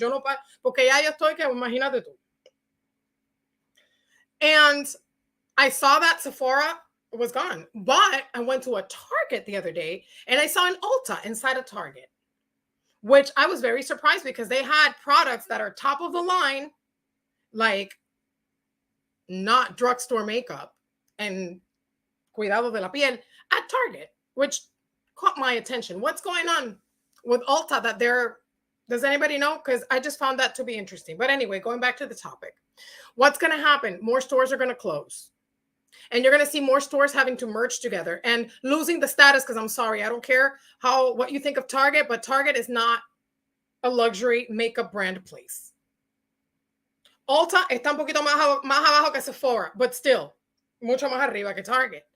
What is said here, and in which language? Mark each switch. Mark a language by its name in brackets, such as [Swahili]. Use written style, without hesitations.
[Spanish] Yo no, porque ya yo estoy que imagínate tú. [English] And I saw that Sephora was gone, but I went to a Target the other day and I saw an Ulta inside a Target, which I was very surprised because they had products that are top of the line, like not drugstore makeup and [Spanish] cuidado de la piel [English] at Target, which caught my attention. What's going on with Ulta that does anybody know? Because I just found that to be interesting. But anyway, going back to the topic, what's going to happen? More stores are going to close. And you're going to see more stores having to merge together and losing the status, because I'm sorry, I don't care what you think of Target, but Target is not a luxury makeup brand place. [Spanish] Ulta está un poquito más abajo que Sephora, [English] but still, [Spanish] mucho más arriba que Target.